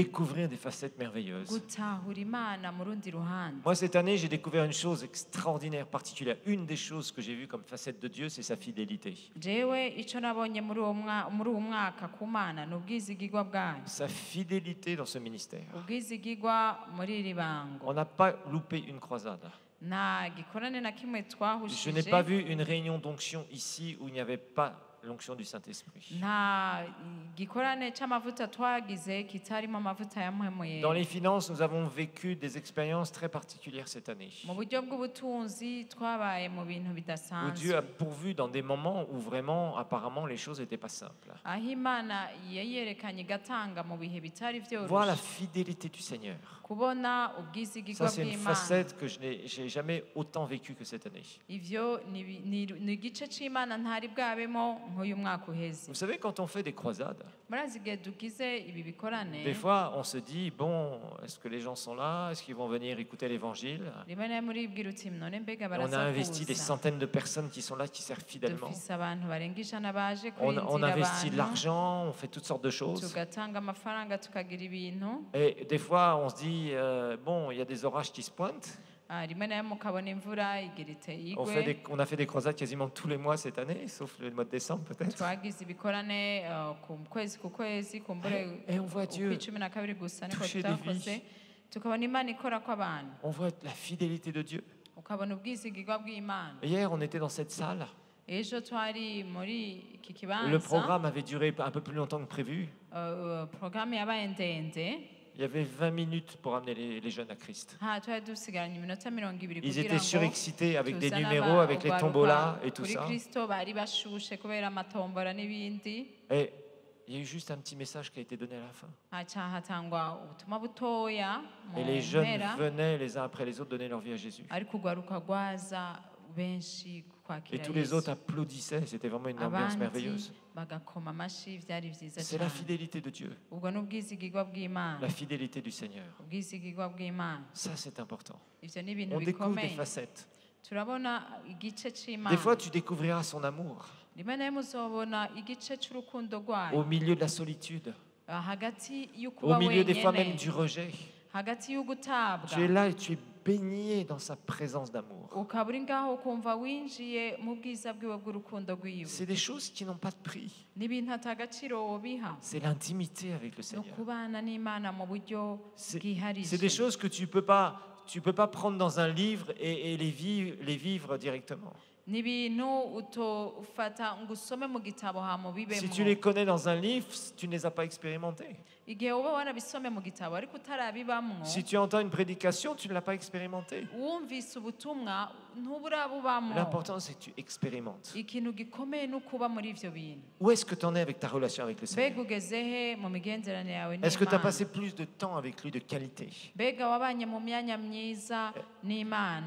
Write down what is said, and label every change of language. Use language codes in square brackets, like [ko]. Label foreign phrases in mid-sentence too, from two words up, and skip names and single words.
[fr] découvrir des facettes merveilleuses. [rn] gutahura imana mu rundi ruhande [fr] Moi, cette année, j'ai découvert une chose extraordinaire, particulière. Une des choses que j'ai vues comme facette de Dieu, c'est sa fidélité. [rn] jewe ico nabonye muri uwo mwaka ku mana ni ubwizigirwa bwayo [fr] Sa fidélité dans ce ministère. [rn] ubwizigirwa muri iri bango [fr] On n'a pas loupé une croisade. [rn] nta gikorane na kimwe [fr] Je n'ai [rn] twahushije [fr] pas vu une réunion d'onction ici où il n'y avait pas l'onction du Saint-Esprit. [rn] nta gikorane c'amavuta twagize kitarimo amavuta ya mpwemu [fr] Dans [rn] yera [fr] les finances, nous avons vécu des expériences très particulières cette année. [rn] mu buryo bw'ubutunzi twabaye mu bintu [fr] Où Dieu [rn] bidasanzwe [fr] a pourvu dans des moments où vraiment, apparemment, les choses n'étaient pas simples. [rn] aho imana yayerekanye igatanga mu bihe bitari [fr] Voir la [rn] vyoroshe [fr] fidélité du Seigneur. [rn] kubona ubwizigirwa [fr] Ça, c'est une [rn] bw'imana [fr] facette que je n'ai jamais autant vécue que cette année. [rn] ivyo ni igice c'imana ntari bwabemo nk'uyu mwaka uheze [fr] Vous savez, quand on fait des croisades, [rn] murazi igihe dugize ibi bikorane [fr] des fois, on se dit, bon, est-ce que les gens sont là? Est-ce qu'ils vont venir écouter l'Évangile? [rn] rimwe na rimwe uribwira uti none mbega [fr] On a investi des [rn] barasakuza [fr] centaines de personnes qui sont là, qui servent fidèlement. [rn] dufise abantu barenga ijana baje [fr] On [rn] kwinjira [fr] investit de [rn] abantu [fr] l'argent, on fait toutes sortes de choses. [rn] tugatanga amafaranga tukagira ibintu [fr] Et des fois, on se dit, bon, il y a des orages qui se pointent. [rn] rimwe na rimwe ukabona imvura igira iteye igwe [fr] On a fait des croisades quasiment tous les mois cette année, sauf le mois de décembre peut-être. [rn] twagize ibikorane ku kwezi kumbure [fr] Et on voit Dieu [rn] ukw'icumi na kabiri gusa niko [fr] toucher des [rn] tutakoze [fr] vies. [rn] tukabona imana ikora kw'abantu [fr] On voit la fidélité de Dieu. [rn] ukabona ubwizigirwa bw'imana [fr] Hier, on était dans cette salle. [rn] ejo twari muri iki [fr] Le [rn] kibanza [fr] programme avait duré un peu plus longtemps que prévu. [rn] porogaramu yabaye ndende [fr] Il y avait 20 minutes pour amener les jeunes à Christ. [rn] twari dusigaranye iminota 20 [fr] Ils [rn] kugira [fr] étaient [rn] ngo [fr] surexcités avec des [rn] tuzane [fr] numéros, avec les [rn] urwaruka [fr] tombolas et tout [rn] kuri [fr] ça. [rn] kristo bari bashushe kubera amatombora n'ibindi [fr] Et il y a eu juste un petit message qui a été donné à la fin. [rn] haca hatangwa ubutumwa butoya mu [fr] Et les jeunes [rn] mpera [fr] venaient les uns après les autres donner leur vie à Jésus. [rn] ariko urwaruka rwaza benshi [fr] Et [rn] kwakira [fr] tous les autres [rn] yesu [fr] applaudissaient. C'était vraiment une ambiance [rn] abandi [fr] merveilleuse. [rn] bagakoma amashi byari byiza [fr] C'est la [rn] cyane [fr] fidélité de Dieu, [rn] ubwo ni ubwizigirwa bw'imana [fr] la fidélité du Seigneur. [rn] ubwizigirwa bw'imana [fr] Ça, c'est important. [rn] ivyo ni ibintu [fr] On découvre des [rn] bikomeye [fr] facettes. [rn] turabona igice c'imana [fr] Des fois, tu découvriras son amour [rn] rimwe na rimwe uzobona igice c'urukundo rwayo [fr] au milieu de la solitude, [rn] hagati [fr] au [rn] y'ukuba [fr] milieu des fois même [rn] wenyene [fr] du rejet. [rn] hagati y'ugutabwa [fr] Tu es là et tu es baigner dans sa présence d'amour. [rn] ukaba uri ngaho ukumva winjiye mu bwiza bwiwe bw'urukundo rwiwe. [fr] C'est des choses qui n'ont pas de prix. [rn] Ni ibintu atagaciro wobiha. [fr] C'est l'intimité avec le [rn] ni [fr] Seigneur. [rn] ukubana n'Imana mu buryo [fr] C'est [rn] bwiharije. [fr] des choses que tu peux pas prendre dans un livre et les vivre directement. [rn] Ni ibintu utofata ngo usome mu gitabo hama ubibemo. [fr] Si tu les connais dans un livre, tu ne les as pas expérimentés. [rn] Igihe uba warabisome mu gitabo ariko utarabibamwo, [fr] Si tu entends une prédication, tu ne l'as pas expérimenté. [rn] wumvise ubutumwa ntuburabubamwo. [fr] L'important, c'est que tu expérimentes. [rn] Ikintu gikomeye ni ukuba muri ivyo bintu. [fr] Où est-ce que tu en es avec ta relation avec le Seigneur? [rn] Mbega ugeze he mu migenderanire yawe [fr] Est-ce que tu as [rn] n'Imana? [fr] passé plus de temps avec lui de qualité? [rn] Mbega wabanye mu myanya myiza n'Imana?